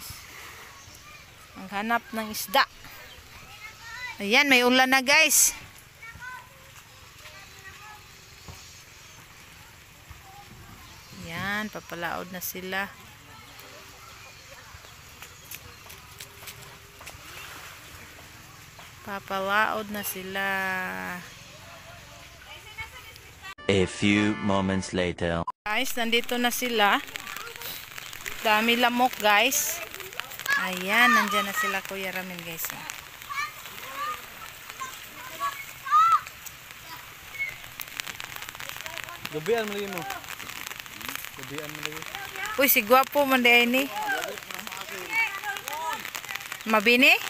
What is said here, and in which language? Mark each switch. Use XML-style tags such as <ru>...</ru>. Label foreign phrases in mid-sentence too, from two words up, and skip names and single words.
<tl>Maghanap ng isda. Ayan, may ulan na guys. Ayan, papalaod na sila. Papalaod na sila.</tl> <en>A few moments later.</en> <tl>Guys, nandito na sila. Dami lamok guys. Ayan, nandyan na sila Kuya Ramil guys.</tl> <ceb>Gabian mo lagi mo. Gabian mo lagi. Uy, si gwapo man di ni. Mabini?</ceb>